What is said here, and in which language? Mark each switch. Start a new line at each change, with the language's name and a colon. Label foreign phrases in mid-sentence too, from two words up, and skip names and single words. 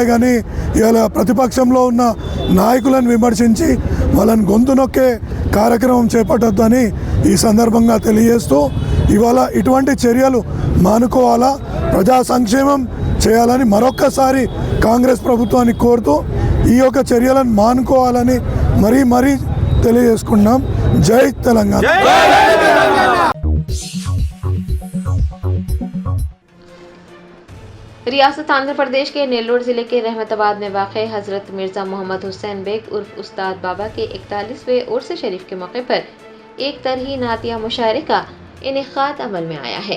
Telugu: కానీ ఇలా ప్రతిపక్షంలో ఉన్న నాయకులను విమర్శించి వాళ్ళని గొంతు నొక్కే కార్యక్రమం చేపట్టొద్దని ఈ సందర్భంగా తెలియజేస్తూ ఇవాళ ఇటువంటి చర్యలు మానుకోవాలా, ప్రజా సంక్షేమం చేయాలని మరొక్కసారి కాంగ్రెస్ ప్రభుత్వాన్ని కోరుతూ ఈ యొక్క చర్యలను మానుకోవాలని మరీ తెలియజేసుకున్నాం. జై తెలంగాణ.
Urdu: ریاست آندھرا پردیش کے نیلور ضلع کے رحمت آباد میں واقع حضرت مرزا محمد حسین بیگ عرف استاد بابا کے 41ویں عرس شریف کے موقع پر ایک طرحی نعتیہ مشاعرے کا انعقاد عمل میں آیا ہے۔